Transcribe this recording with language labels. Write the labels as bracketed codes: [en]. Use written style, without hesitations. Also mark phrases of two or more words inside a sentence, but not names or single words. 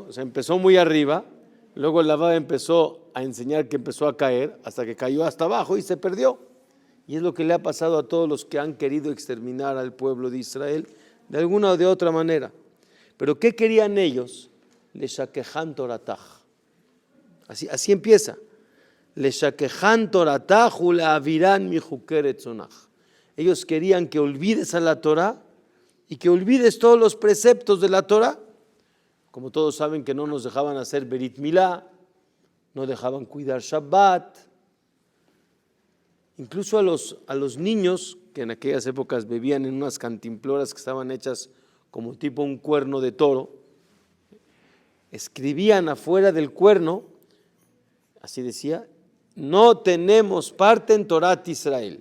[es] O sea, empezó muy arriba, luego la Vav empezó a enseñar que empezó a caer, hasta que cayó hasta abajo y se perdió. Y es lo que le ha pasado a todos los que han querido exterminar al pueblo de Israel, de alguna o de otra manera. Pero ¿qué querían ellos? [he] להשכיחם תורתך. [es] Así empieza. [he] להשכיחם תורתך ולהעבירם מחוקי רצונך. [es] Ellos querían que olvides a la Torah y que olvides todos los preceptos de la Torah. Como todos saben que no nos dejaban hacer [he] ברית מילה, [es] no dejaban cuidar Shabbat. Incluso a los niños que en aquellas épocas bebían en unas cantimploras que estaban hechas como tipo un cuerno de toro, escribían afuera del cuerno, así decía, no tenemos parte en [he] תורת ישראל.